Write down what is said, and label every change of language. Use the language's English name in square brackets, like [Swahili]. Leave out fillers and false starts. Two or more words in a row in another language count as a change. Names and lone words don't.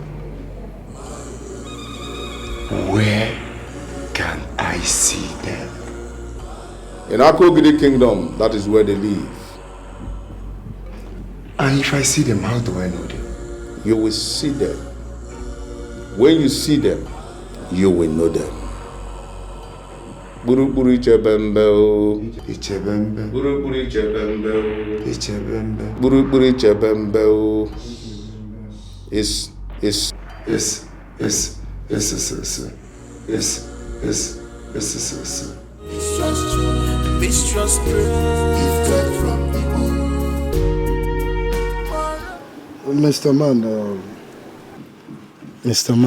[English] Where can I see them? In Akogidi Kingdom, that is where they live. And if I see them, how do I know them? You will see them. When you see them, you will know them. Buru buru ichebembe o. Ichebembe. Buru buru ichebembe o. Ichebembe. Buru buru ichebembe o. Is. Mistrust gifted from people. Mr.